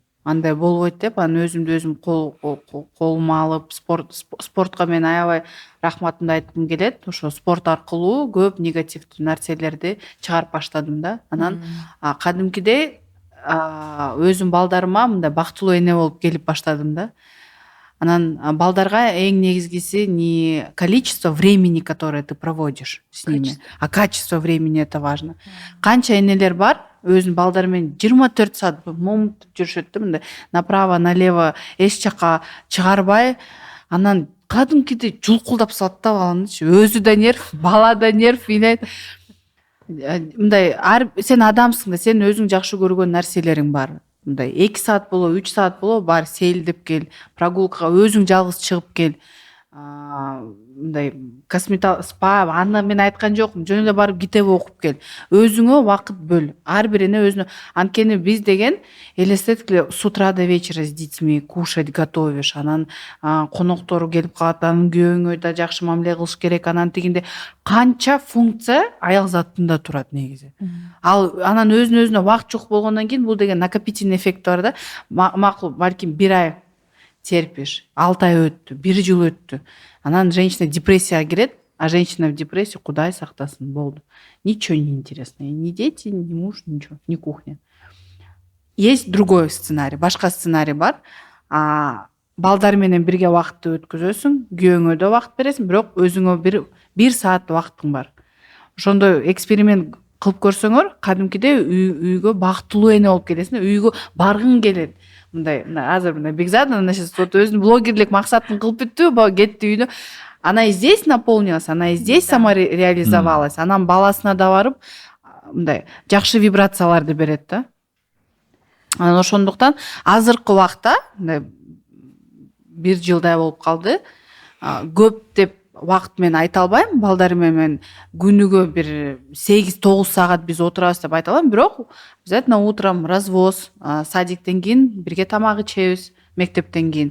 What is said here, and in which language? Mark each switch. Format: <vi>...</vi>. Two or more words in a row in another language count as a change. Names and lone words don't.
<ky>Андай болбойт деп, анан өзүмдү өзүм колума алып, спортко мен аябай рахматымды айткым келет. Ошо спорт аркылуу көп негативдүү нерселерди чыгарып баштадым да. Анан кадимкидей өзүм балдарыма мындай бактылуу эне болуп келип баштадым да. Анан балдарга эң негизгиси</ky> <ru>не количество времени, которое ты проводишь с ними, а качество времени — это важно.</ru> <ky>Канча энелер бар, өзүнүн балдары менен 24 саат момунтуп жүрүшөт да, мындай</ky> <ru>направо налево</ru> <ky>эч жака чыгарбай, анан кадимкидей жулкулдап салат да баланычы. Өзү да нерв, бала да нерв, мындай сен адамсың да, сен өзүң жакшы көргөн нерселериң бар. Мындай 2 саат боло, 3 саат боло, бар сейилдеп кел, прогулкага өзүң жалгыз чыгып кел. Мындай спа, аны мен айткан жокмун, жөн эле барып китеп окуп кел. Өзүңө убакыт бөл. Ар бир эне өзүнө. Анткени биз деген элестеткиле</ky> <ru>с утра до вечера с детьми кушать готовишь.</ru> <ky>Анан коноктору келип калат, анан күйөөңө да жакшы мамиле кылыш керек. Анан тигинде канча функция аял заттында турат негизи. Анан өзүнө убакыт жок болгондон кийин бул деген</ky> <ru>накопительный эффект</ru> <ky>бар да. Макул, балким 1 ай терпишь, 6 ай өттү, 1 жыл өттү. Анан женщина депрессияга кирет,</ky> <ru>а женщина в депрессию,</ru> <ky>Кудай сактасын, болду.</ky> <ru>Ничего не интересно. Ни дети, ни муж, ничего, ни кухня. Есть другой сценарий,</ru> <ky>башка сценарий бар. Балдар менен бирге убакытты өткөзөсүң, күйөөңө да убакыт бересиң, бирок өзүңө 1 саат убактың бар. Ошондой эксперимент кылып көрсөңөр, кадимкидей үйгө бактылуу эне болуп келесиң, үйгө баргың келет. Мындай азыр мындай Бекзат өзүнүн блогерлик максатын кылып бүттү, кетти үйүнө.</ky> <ru>Она и здесь наполнилась, она и здесь самореализовалась.</ru> <ky>Анан баласына да барып мындай жакшы вибрацияларды берет да. Анан ошондуктан азыркы убакта 1 жылдай болуп калды. Көп деп убакыт мен айта албайм. Балдар менен күнүгө бир 8-9 саат биз отурабыз деп айта алам, бирок</ky> <ru>обязательно утром развоз,</ru> <ky>садиктен кийин бирге тамак ичебиз, мектептен кийин.</ky>